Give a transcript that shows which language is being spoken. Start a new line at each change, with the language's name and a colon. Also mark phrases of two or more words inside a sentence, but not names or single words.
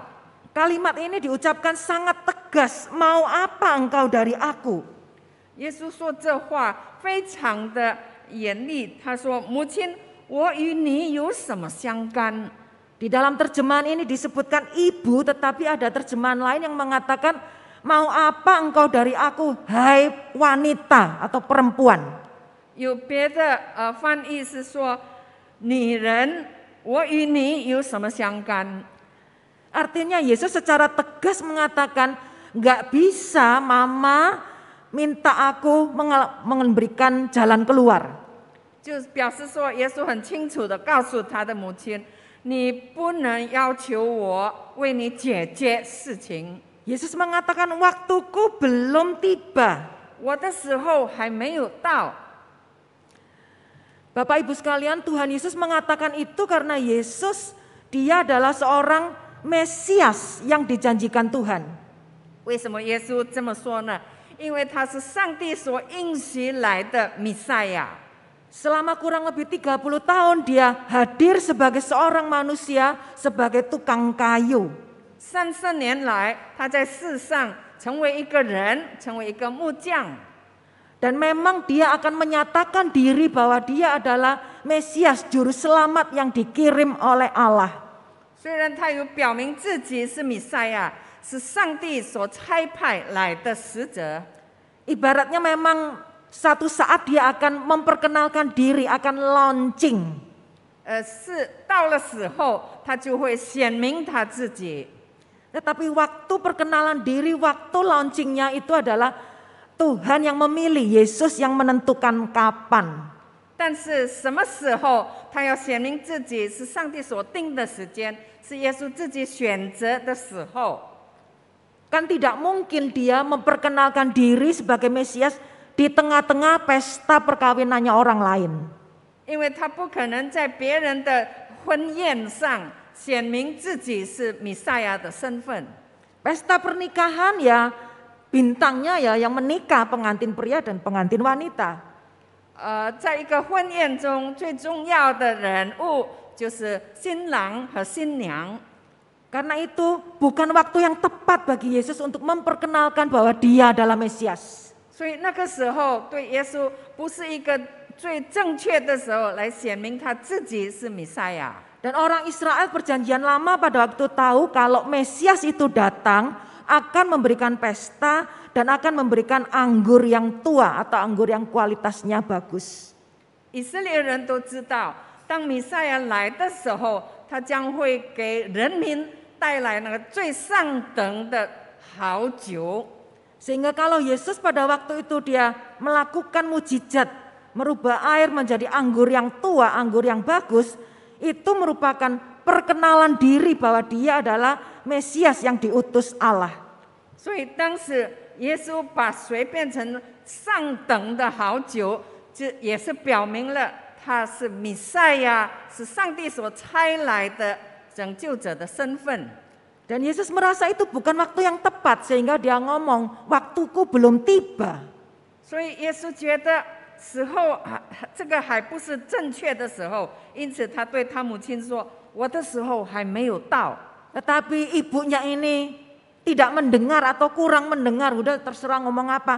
Indonesian: Kalimat ini diucapkan sangat tegas, mau apa engkau dari aku?
Chinese: 耶稣说这话非常的严厉，他说：“母亲，我与你有什么相干？”
Indonesian: Di dalam terjemahan ini disebutkan ibu, tetapi ada terjemahan lain yang mengatakan, mau apa engkau dari aku, hai wanita atau perempuan.
Chinese: 有别的翻译是说：“女人，我与你有什么相干？”
Indonesian: Artinya Yesus secara tegas mengatakan, nggak bisa mama minta aku memberikan jalan keluar.
Chinese: 就表示说，耶稣很清楚的告诉他的母亲：“你不能要求我为你解决事情。”
Indonesian: Yesus mengatakan waktuku belum tiba.
Chinese: 我的时候还没有到。
Indonesian: Bapak Ibu sekalian, Tuhan Yesus mengatakan itu karena Yesus dia adalah seorang Mesias yang dijanjikan Tuhan.
Chinese: 为什么耶稣这么说呢？因为他是上帝所应许来的弥赛亚。
Indonesian: Selama kurang lebih 30 tahun dia hadir sebagai seorang manusia, sebagai tukang kayu.
Chinese: 30 年来，他在世上成为一个人，成为一个木匠。
Indonesian: Dan memang dia akan menyatakan diri bahwa dia adalah Mesias, juru selamat yang dikirim oleh Allah.
Chinese: 虽然他有表明自己是弥赛亚，是上帝所差派来的使者。
Indonesian: Ibaratnya memang satu saat dia akan memperkenalkan diri, akan launching.
Chinese: 是到了时候，他就会显明他自己。
Indonesian: Tetapi waktu perkenalan diri, waktu launchingnya itu adalah Tuhan yang memilih, Yesus yang menentukan kapan.
Chinese: 但是什么时候他要显明自己，是上帝所定的时间，是耶稣自己选择的时候。
Indonesian: Kan tidak mungkin dia memperkenalkan diri sebagai Mesias di tengah-tengah pesta perkawinannya orang lain.
Chinese: 因为他不可能在别人的婚宴上显明自己是弥赛亚的身份。
Indonesian: Pesta pernikahan ya bintangnya ya yang menikah, pengantin pria dan pengantin wanita.
Chinese: 在一个婚宴中，最重要的人物就是新郎和新娘。
Indonesian: Karena itu bukan waktu yang tepat bagi Yesus untuk memperkenalkan bahwa dia adalah Mesias.
Chinese: 所以那个时候对耶稣不是一个最正确的时候来显明他自己是弥赛亚。
Indonesian: Dan orang Israel perjanjian lama pada waktu tahu kalau Mesias itu datang akan memberikan pesta dan akan memberikan anggur yang tua atau anggur yang kualitasnya bagus.
Chinese: 以色列人都知道，当弥赛亚来的时候，他将会给人民带来那个最上等的好酒。
Indonesian: Sehingga kalau Yesus pada waktu itu dia melakukan mujizat, merubah air menjadi anggur yang tua, anggur yang bagus, itu merupakan perkenalan diri bahwa dia adalah Mesias yang diutus Allah.
Chinese: 所以当时耶稣把水变成上等的好酒，这也是表明了他是弥赛亚，是上帝所差来的拯救者的身份。
Indonesian: Dan Yesus merasa itu bukan waktu yang tepat sehingga dia ngomong, waktuku belum tiba.
Chinese: 所以耶稣觉得时候这个还不是正确的时候，因此他对他母亲说：“我的时候还没有到。”
Indonesian: Tetapi ibunya ini tidak mendengar atau kurang mendengar, udah terserah ngomong apa.